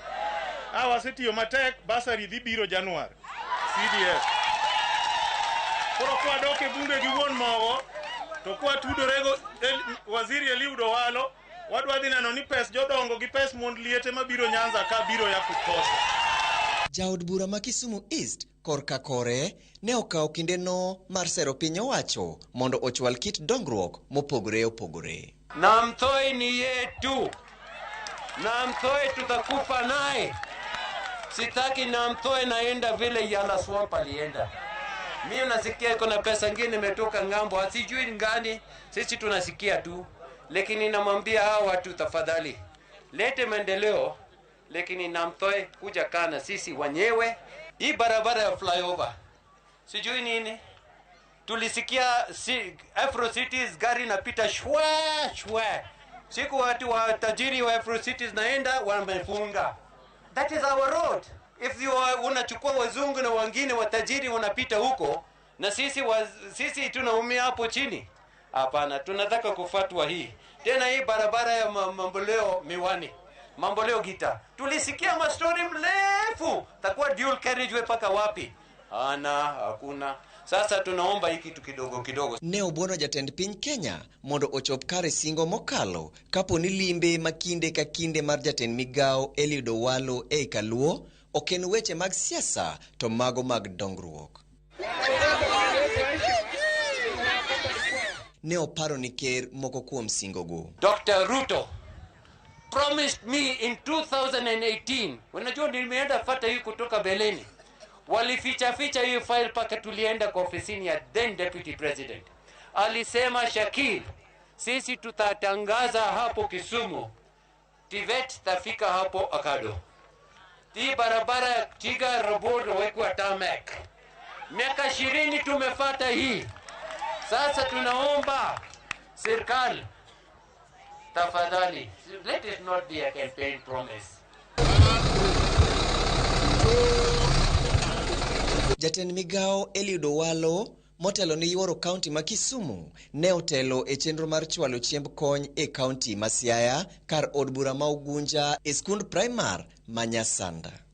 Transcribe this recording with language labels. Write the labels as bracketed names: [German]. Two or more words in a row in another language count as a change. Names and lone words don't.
[Luo (Kenya and Tanzania)] Wasetiyo matek, basari dhi biro Januar. CDF. Koro kwa doke bunge gi wuon mogo, to kwa tudorego waziri Eliud Owalo, wadwa dhi neno ni pes jodongo gi pes mond liete mabiro Nyanza ka biro [Swahili] ya kutosha. [Luo (Kenya and Tanzania)] Jaod bura ma Kisumu East korka kore ne okawo kindeno mar sero piny owacho mondo ochwal kit dongruok mopogore opogore. [Swahili] Na Mtoi ni yetu, na Mtoi tutakufa naye. Sitaki na Mtoi naenda vile Yala Swamp alienda. Mimi nasikia kuna pesa ngine imetoka ngambo, asijui ngani, sisi tunasikia tu. Lakini namwambia hao watu tafadhali, lete maendeleo, lakini na Mtoi kuja kana sisi wenyewe. Hii barabara ya flyover, sijui nini. Tulisikia Afro Cities gari napita shwa shwa. Siku watu wa tajiri wa Afro Cities naenda wamefunga. [English] That is our road. If you [Swahili] unachukua wazungu na wengine watajiri wanapita huko na sisi tunaumia hapo chini. Hapana, tunataka kufuatwa hii. Tena hii barabara ya Mamboleo Miwani. Mamboleo Gita. Tulisikia mastori mrefu. Takuwa [English] dual carriageway [Swahili] paka wapi? Hakuna. Sasa tunaomba hiki kitu kidogo kidogo. [Luo (Kenya and Tanzania)] Ne obuono jatend piny Kenya mondo ochop kare singo mokalo kapo ni limbe makinde ka kinde mar jatend migao Eliud Owalo e Kaluo oken weche mag siasa to mago mag dongruok. Ne oparo ni ker moko kuom singogo. [English] Dr. Ruto promised me in 2018, [Swahili] unajua nimeenda fata hii kutoka Beleni. Walificha hii file paka tulienda kwa ofisini ya [English] then deputy president. [Swahili] Alisema Shakil, sisi tutatangaza hapo Kisumu, TVET tafika hapo Akado. Hii barabara ya Tiga Road wekwa tarmac. Miaka 20 tumefata hii. Sasa tunaomba serikali, tafadhali, [English] let it not be a campaign promise. [Luo (Kenya and Tanzania)] Jatend migao Eliud Owalo motelo ni yuoro kaunti ma Kisumu ne otelo e chenro mar chwalo chiemb kony e kaunti ma Siaya kar od bura ma Ugunja e skund primar ma Nyasanda.